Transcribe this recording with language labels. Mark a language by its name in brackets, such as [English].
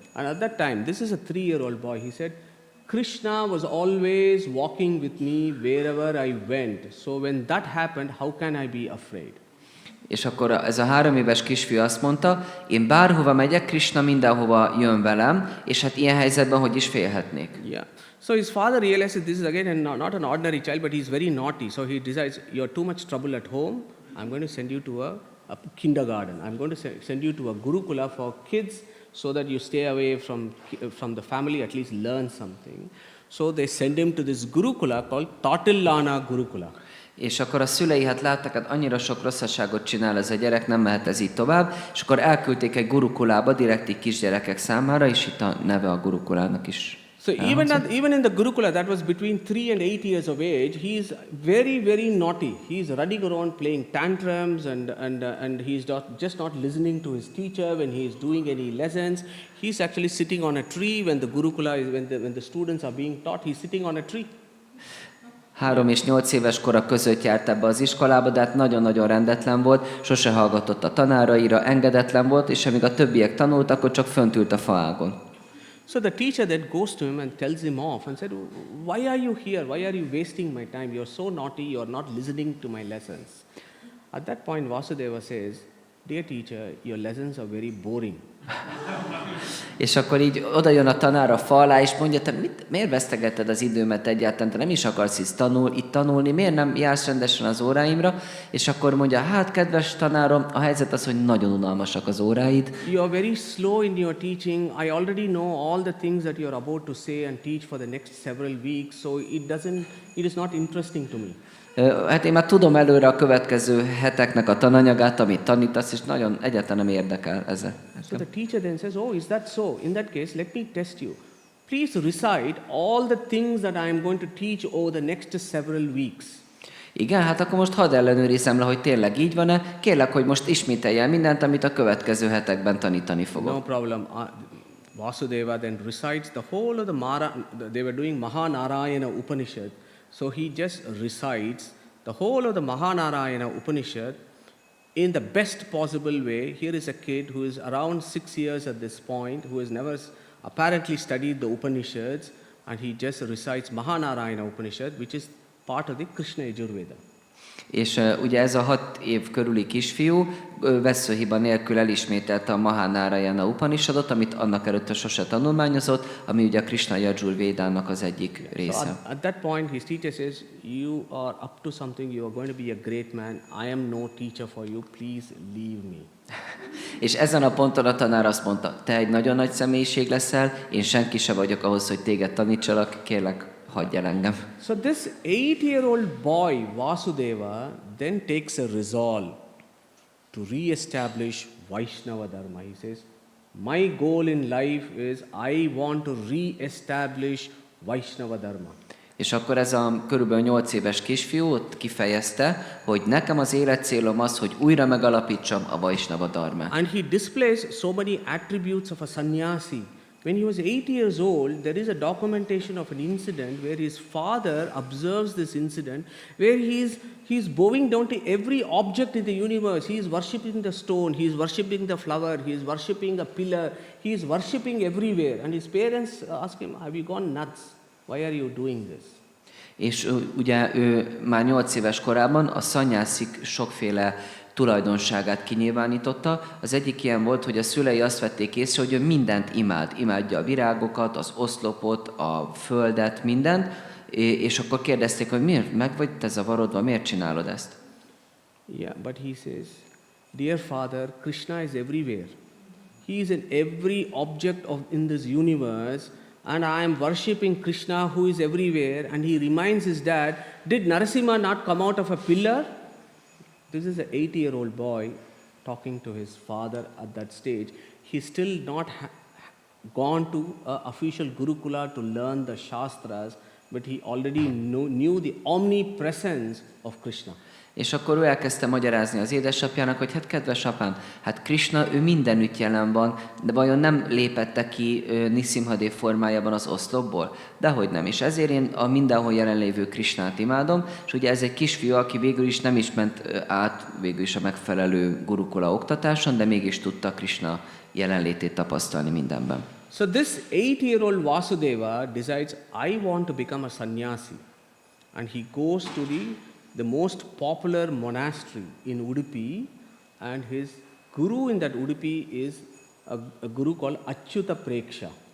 [English] And at that time, this is a 3-year-old boy, he said, "Krishna was always walking with me wherever I went. So when that happened, how can I be afraid?" [Hungarian] És akkor ez a 3 éves kisfiú azt mondta, én bárhova megyek, Krishna mindenhova jön velem, és hát ilyen helyzetben hogy is félhetnék. Yeah. [English] So his father realizes this is again not an ordinary child, but he's very naughty. So he decides, "You're too much trouble at home. I'm going to send you to a kindergarten. I'm going to send you to a gurukula for kids so that you stay away from the family, at least learn something." So they send him to this gurukula called Tatillana Gurukula. [Hungarian] És akkor a szülei hát láttak, hát annyira sok rosszaságot csinál ez a gyerek, nem mehet ez így tovább, és akkor elküldték egy gurukulába, direkt így kisgyerekek számára, és itt a neve a gurukulának is. [English] So even in the Gurukula, that was between 3 and 8 years of age, he is very, very naughty. He is running around playing tantrums and he's just not listening to his teacher when he is doing any lessons. He's actually sitting on a tree when the Gurukula is, when the students are being taught, he's sitting on a tree. [Hungarian] 3 és 8 éves kora között járt ebbe az iskolába, de hát nagyon-nagyon rendetlen volt, sose hallgatott a tanáraira, engedetlen volt, és amíg a többiek tanultak, akkor csak fönt ült a faágon. [English] So the teacher then goes to him and tells him off and said, "Why are you here? Why are you wasting my time? You're so naughty, you're not listening to my lessons." At that point, Vasudeva says, "Dear teacher, your lessons are very boring." [Hungarian] És akkor így oda jön a tanár a fa alá, és mondja, te miért vesztegetted az időmet egyáltalán, te nem is akarsz itt tanulni, miért nem jársz rendesen az óráimra? És akkor mondja, hát kedves tanárom, a helyzet az, hogy nagyon unalmasak az óráid. [English] You are very slow in your teaching. I already know all the things that you are about to say and teach for the next several weeks, so it is not interesting to me. [Hungarian] Hát én már tudom előre a következő heteknek a tananyagát, amit tanítasz, és nagyon egyáltalán nem érdekel ez. [English] So the teacher then says, "Oh, is that so? In that case, let me test you. Please recite all the things that I am going to teach over the next several weeks." [Hungarian] Igen, hát akkor most hadd ellenőrizzem le, hogy tényleg így van-e. Kérlek, hogy most ismételj el mindent, amit a következő hetekben tanítani fogok. [English] No problem. Vasudeva then recites the whole of they were doing Mahanarayana Upanishad. So he just recites the whole of the Mahanarayana Upanishad in the best possible way. Here is a kid who is around 6 years at this point, who has never apparently studied the Upanishads, and he just recites Mahanarayana Upanishad, which is part of the Krishna Yajurveda. [Hungarian] És ugye ez a 6 év körüli kisfiú veszőhiba nélkül elismételte a Mahanarayana Upanishadot, amit annak előtte sose tanulmányozott, ami ugye a Krishna Yajurvédának az egyik része. [English] So at that point his teacher says, "You are up to something, you are going to be a great man. I am no teacher for you, please leave me." [Hungarian] És ezen a ponton a tanár azt mondta, te egy nagyon nagy személyiség leszel, én senki se vagyok ahhoz, hogy téged tanítsalak, kérlek, hagyj el engem. [English] So this 8-year-old boy, Vasudeva, then takes a resolve to re-establish Vaishnava Dharma. He says, "My goal in life is I want to re-establish Vaishnava Dharma." [Hungarian] És akkor ez a körülbelül 8 éves kisfiú ott kifejezte, hogy nekem az életcélom az, hogy újra megalapítsam a Vaishnava Dharmát. [English] And he displays so many attributes of a sannyasi. When he was 8 years old, there is a documentation of an incident where his father observes this incident, where he is bowing down to every object in the universe. He is worshipping the stone, he is worshipping the flower, he is worshipping a pillar, he is worshipping everywhere. And his parents ask him, "Have you gone nuts? Why are you doing this?" [Hungarian] És ugye ő már 8 éves korában a szanyászik sokféle tulajdonságát kinyilvánította. Az egyik ilyen volt, hogy a szülei azt vették észre, hogy ő mindent imádja a virágokat, az oszlopot, a földet, mindent, és akkor kérdezték, hogy miért meg vagy te zavarodva, miért csinálod ezt? [English] Yeah, but he says, "Dear father, Krishna is everywhere. He is in every object in this universe, and I am worshipping Krishna who is everywhere." And he reminds his dad, "Did Narasimha not come out of a pillar?" This is an 8-year-old boy talking to his father at that stage. He's still not gone to an official Gurukula to learn the Shastras, but he already knew the omnipresence of Krishna. [Hungarian] És akkor ő elkezdte magyarázni az édesapjának, hogy hát kedves apám, hát Krishna, ő mindenütt jelen van, de vajon nem lépette ki Nisimhadev formájában az oszlopból? Dehogy nem, és ezért én a mindenhol jelenlévő Krishnát imádom, és ugye ez egy kisfiú, aki végül is nem is ment át végül is a megfelelő gurukula oktatáson, de mégis tudta Krishna jelenlétét tapasztalni mindenben. [English] So this 8-year-old Vasudeva decides, I want to become a sannyasi. And he goes to the most popular monastery in Udupi, and his guru in that Udupi is a guru called Achyuta Preksha.